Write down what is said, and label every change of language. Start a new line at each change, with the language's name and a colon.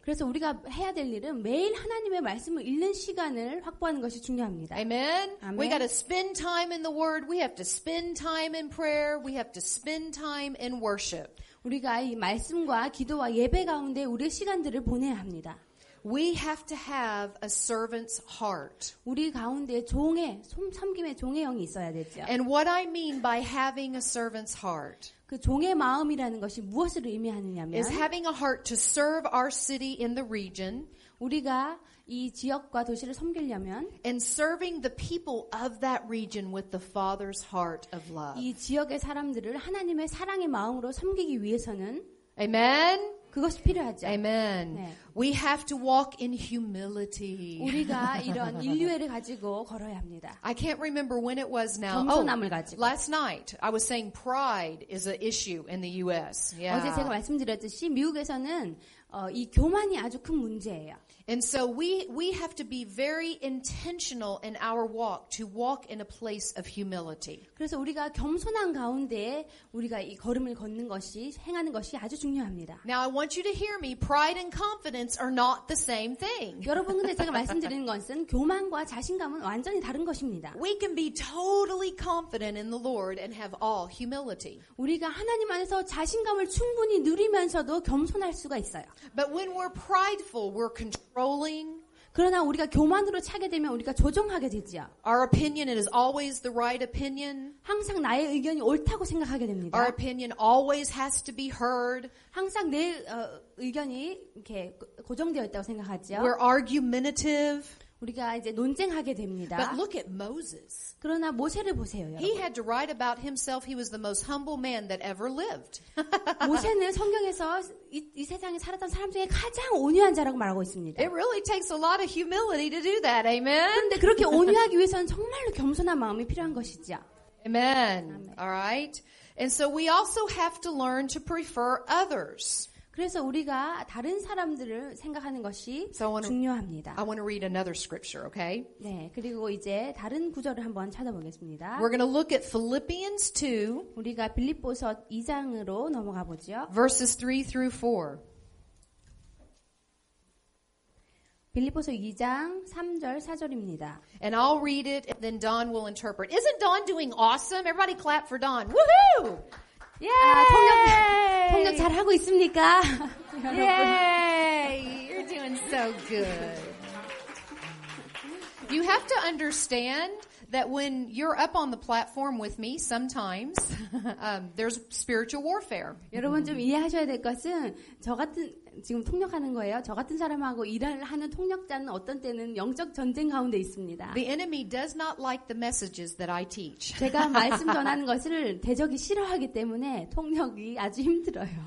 Korean: 그래서 우리가 해야 될 일은 매일 하나님의 말씀을 읽는 시간을 확보하는 것이 중요합니다.
English: Amen? Amen. We got to spend time in the Word. We have to spend time in prayer. We have to spend time in worship.
Korean: 우리가 이 말씀과 기도와 예배 가운데 우리의 시간들을 보내야 합니다.
English: We have to have a servant's heart.
Korean: 우리 가운데 섬김의 종의 영이 있어야 되죠.
English: And what I mean by having a servant's heart
Korean: 그 종의 마음이라는 것이 무엇을 의미하느냐면
English: is having a heart to serve our city in the region
Korean: 우리가 이 지역과 도시를 섬기려면
English: and serving the people of that region with the Father's heart of love.
Korean: 이 지역의 사람들을 하나님의 사랑의 마음으로 섬기기 위해서는
English: Amen?
Korean: 그것이 필요하죠.
English: Amen.
Korean: 네.
English: We have to walk in humility.
Korean: 우리가 이런 인류애를 가지고 걸어야 합니다.
English: I can't remember when it was now.
Korean: 겸손함을 가지고.
English: Last night I was saying pride is an issue in the U.S. Yeah.
Korean: 어제 제가 말씀드렸듯이 미국에서는 이 교만이 아주 큰 문제예요.
English: And so we have to be very intentional in our walk to walk in a place of humility.
Korean: 그래서 우리가 겸손한 가운데 우리가 이 걸음을 걷는 것이 행하는 것이 아주 중요합니다.
English: Now I want you to hear me. Pride and confidence are not the same thing.
Korean: 여러분 근데 제가 말씀드리는 것은 교만과 자신감은 완전히 다른 것입니다.
English: We can be totally confident in the Lord and have all humility.
Korean: 우리가 하나님 안에서 자신감을 충분히 누리면서도 겸손할 수가 있어요.
English: But when we're prideful, we're controlling.
Korean: 그러나 우리가 교만으로 차게 되면 우리가 조종하게 되지요.
English: Our opinion is always the right opinion.
Korean: 항상 나의 의견이 옳다고 생각하게 됩니다.
English: Our opinion always has to be heard.
Korean: 항상 내 의견이 이렇게 고정되어 있다고 생각하죠.
English: We're argumentative.
Korean: 우리가 이제 논쟁하게 됩니다.
English: But look at Moses.
Korean: 그러나 모세를 보세요, 여러분.
English: He had to write about himself. He was the most humble man that ever lived.
Korean: 모세는 성경에서 이 세상에 살았던 사람 중에 가장 온유한 자라고 말하고 있습니다.
English: It really takes a lot of humility to do that. Amen.
Korean: 그런데 그렇게 온유하기 위해서는 정말로 겸손한 마음이 필요한 것이죠.
English: Amen. All right. And so we also have to learn to prefer others.
Korean: 그래서 우리가 다른 사람들을 생각하는 것이 중요합니다.
English: I want to read another scripture, okay?
Korean: 네, 그리고 이제 다른 구절을 한번 찾아보겠습니다.
English: We're going to look at Philippians 2,
Korean: 우리가 빌립보서 2장으로 넘어가 보죠.
English: verses 3 through 4.
Korean: 빌립보서 2장 3절 4절입니다.
English: And I'll read it, and then Dawn will interpret. Isn't Dawn doing awesome? Everybody clap for Dawn. Woohoo! Yay!
Korean: 통역 잘 하고 있습니까?
English: Yay! You're doing so good. You have to understand that when you're up on the platform with me, sometimes there's spiritual warfare.
Korean: 여러분 좀 이해하셔야 될 것은 저 같은 지금 통역하는 거예요. 저 같은 사람하고 일을 하는 통역자는 어떤 때는 영적 전쟁 가운데 있습니다.
English: The enemy does not like the messages that I teach.
Korean: 제가 말씀 전하는 것을 대적이 싫어하기 때문에 통역이 아주 힘들어요.